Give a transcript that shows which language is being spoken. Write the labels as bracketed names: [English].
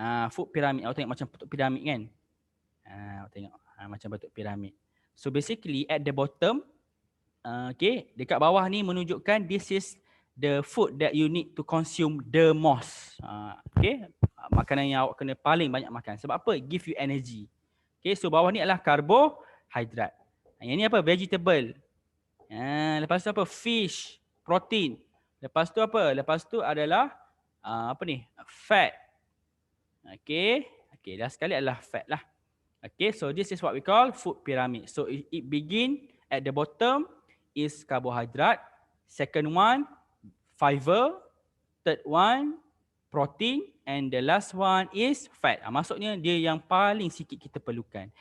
[Malay] Food pyramid, awak tengok macam bentuk piramid kan? Awak tengok macam bentuk piramid. [English] So basically at the bottom, okay, [Malay] dekat bawah ni menunjukkan [English] this is the food that you need to consume the most. [Malay] Okay, makanan yang awak kena paling banyak makan. Sebab apa? [English] Give you energy. [Malay] Okay, so bawah ni adalah karbohidrat. Yang ni apa? Vegetable. Lepas tu apa? Fish, protein. Lepas tu apa? Lepas tu adalah apa ni? Fat. Okay, dah sekali adalah fat lah. [English] Okay, so this is what we call food pyramid. So it begin at the bottom is carbohydrate. Second one, fiber. Third one, protein. And the last one is fat. [Malay] Maksudnya dia yang paling sikit kita perlukan.